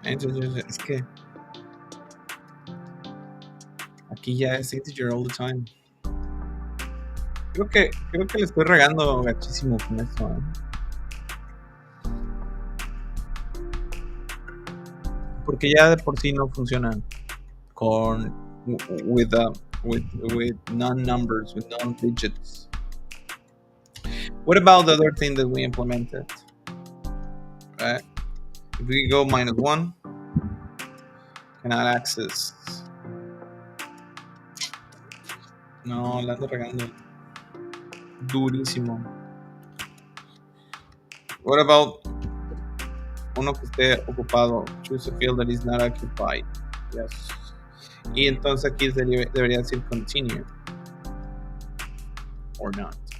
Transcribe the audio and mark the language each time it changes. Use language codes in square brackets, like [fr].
[es] Es que aquí ya es integer [en] all the time. [es] Creo que le estoy regando gachísimo con esto. Porque ya de por sí no funciona con with [en] with non-numbers, with non-digits. What about the other thing that we implemented? Right? If we go -1, cannot access. [es] No, la ando regando durísimo. [en] What about [es] uno que esté ocupado? [en] Choose a field that is not occupied. Yes. [es] Y entonces aquí debería decir continue or not.